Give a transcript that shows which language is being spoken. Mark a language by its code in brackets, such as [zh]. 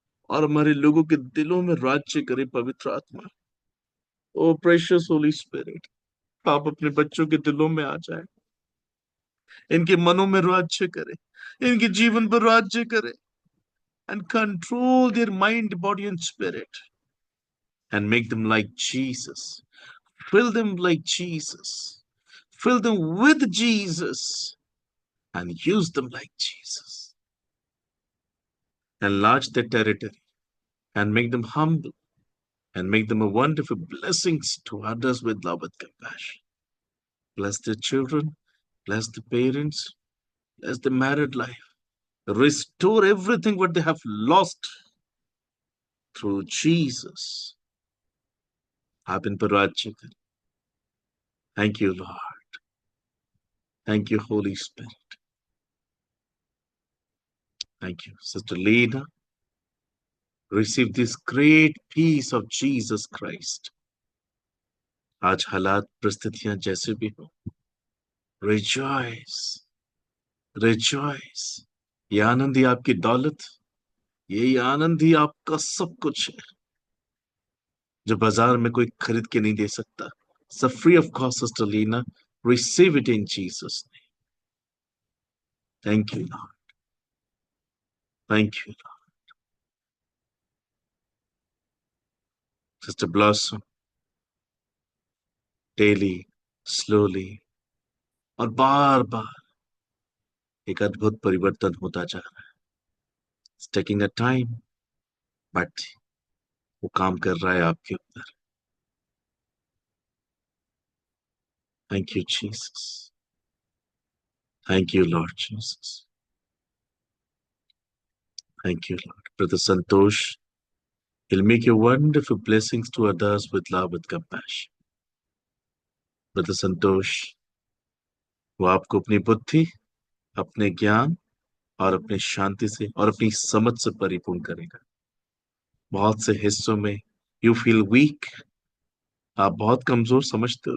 [hi] और हमारे लोगों के दिलों में राज्य करे पवित्र आत्मा। [en] O precious holy spirit, [hi] आप अपने बच्चों के दिलों में आ जाए, इनके मनों में राज्य करे, इनके जीवन पर राज्य करे, [en] and control their mind, body and spirit, and make them like Jesus. Fill them like Jesus. Fill them with Jesus and use them like Jesus. Enlarge their territory and make them humble and make them a wonderful blessings to others with love and compassion. Bless their children, bless the parents, bless the married life. Restore everything what they have lost through Jesus. [hi] आप इन पर राज्य करें। [en] Thank you, Lord. Thank you, Holy Spirit. Thank you. Sister Lena, receive this great peace of Jesus Christ. [hi] आज हालात परिस्थितियां जैसे भी हो, [en] rejoice, rejoice. [hi] ये आनंद ही आपकी दौलत, यही आनंद ही आपका सब कुछ है, जो बाजार में कोई खरीद के नहीं दे सकता। [en] So free of cost, Sister Lena, receive it in Jesus' name. Thank you, Lord. Thank you, Lord. [hi] Sister Blossom, [en] daily, slowly, [hi] और बार बार एक अद्भुत परिवर्तन होता जा रहा है। [en] It's taking a time, but [hi] वो काम कर रहा है आपके ऊपर। [en] Thank you, Jesus. Thank you, Lord Jesus. Thank you, Lord. Brother Santosh, he'll make you wonderful blessings to others with love and compassion. [hi] Brother Santosh, वो आपको अपनी बुद्धि, अपने ज्ञान और अपनी शांति से और अपनी समझ से परिपूर्ण करेगा। बहुत से हिस्सों में [en] you feel weak, [hi] आप बहुत कमजोर समझते हो।